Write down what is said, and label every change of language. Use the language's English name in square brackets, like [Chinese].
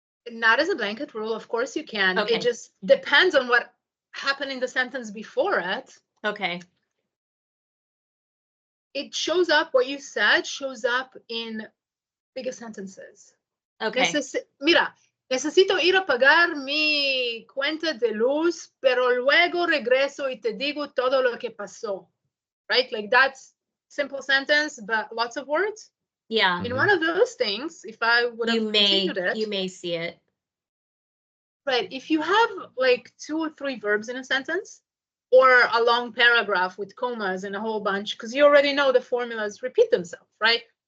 [English] Not as a blanket rule. Of course you can. Okay. It just depends on what happened in the sentence before it. Okay. It shows up, what you said shows up in bigger sentences. Okay. [Spanish] Mira, necesito ir a pagar mi cuenta de luz, pero luego regreso y te digo todo lo que pasó. [English] Right? Like that's simple sentence, but lots of words. Yeah. In one of those things, if I would have continued it. You may see it. Right. If you have like 2 or 3 verbs in a sentence, or a long paragraph with commas and a whole bunch, because you already know the formulas repeat themselves, right?